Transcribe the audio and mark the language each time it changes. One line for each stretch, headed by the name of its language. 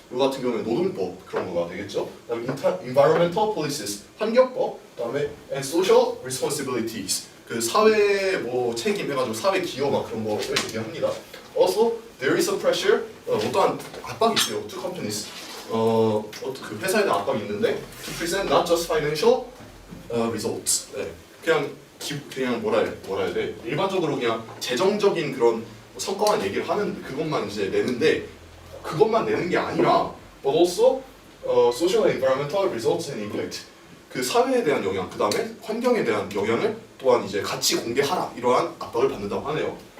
Korean: 이거 같은 경우는 노동법 그런 거가 되겠죠. 그다음에
English: environmental policies.
Korean: 환경법. 그다음에
English: and social responsibilities.
Korean: 그 사회 뭐 책임 해가지고 사회 기여 막 그런 거를 얘기합니다.
English: Also, there is a pressure.
Korean: 어떠한 압박이 있어요.
English: To companies.
Korean: 그 회사에 대한 압박이 있는데
English: to present not just financial results.
Korean: 그냥 뭐라 해야 돼? 일반적으로 그냥 재정적인 그런 성과만 얘기를 하는 그것만 이제 내는데 그것만 내는 게 아니라
English: but also social and environmental results and impact.
Korean: 그 사회에 대한 영향, 그 다음에 환경에 대한 영향을 또한 이제 같이 공개하라 이러한 압박을 받는다고 하네요.